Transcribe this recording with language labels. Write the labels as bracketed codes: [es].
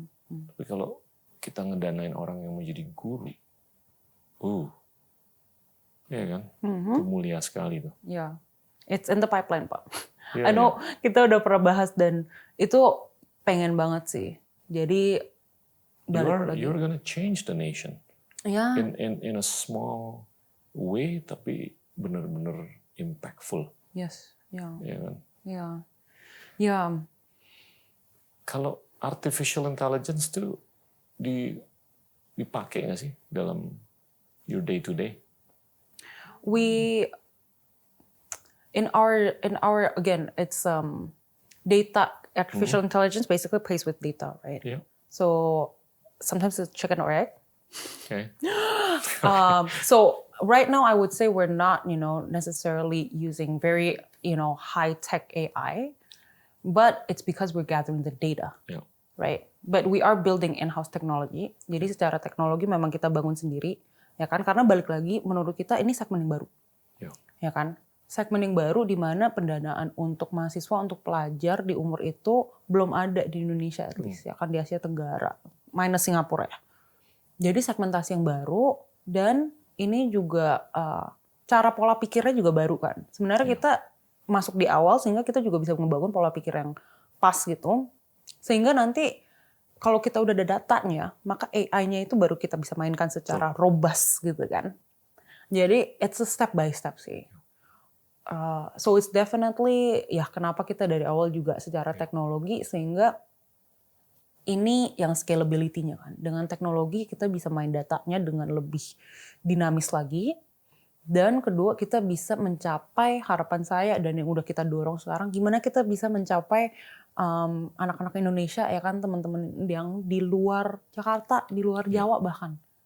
[id] Tapi kalau kita ngedanain orang yang mau jadi guru, ya kan, itu mulia sekali tuh. [en] It's in the pipeline Pak. I know [id] kita udah pernah bahas dan itu pengen banget sih. Jadi [en] you're gonna change the nation. In a small way [id] tapi benar-benar [en] impactful. Yes, [id] Ya kan? Kalau artificial intelligence itu dipakai nggak sih dalam [en] your day to day? In our again, it's data. Artificial intelligence basically plays with data, right? Yeah. So sometimes it's chicken or egg. Okay. So right now, I would say we're not, necessarily using very, high-tech AI, but it's because we're gathering the data, Yeah. right? But we are building in-house technology. [id] Jadi secara teknologi memang kita bangun sendiri, ya kan? Karena balik lagi, menurut kita ini segmen yang baru, ya kan? Segmen yang baru di mana pendanaan untuk mahasiswa, untuk pelajar di umur itu belum ada di Indonesia, [en] at least, [id] ya kan, di Asia Tenggara, minus Singapura ya. Jadi segmentasi yang baru, dan ini juga cara pola pikirnya juga baru kan. Sebenarnya kita masuk di awal sehingga kita juga bisa membangun pola pikir yang pas gitu. Sehingga nanti kalau kita udah ada datanya, maka AI-nya itu baru kita bisa mainkan secara robust gitu kan. Jadi [en] it's a step by step sih. So it's definitely, [id] ya kenapa kita dari awal juga secara teknologi, sehingga ini yang scalability-nya kan. Dengan teknologi kita bisa main datanya dengan lebih dinamis lagi. Dan kedua, kita bisa mencapai harapan saya dan yang udah kita dorong sekarang, gimana kita bisa mencapai anak-anak Indonesia, ya kan, teman-teman yang di luar Jakarta, di luar Jawa bahkan.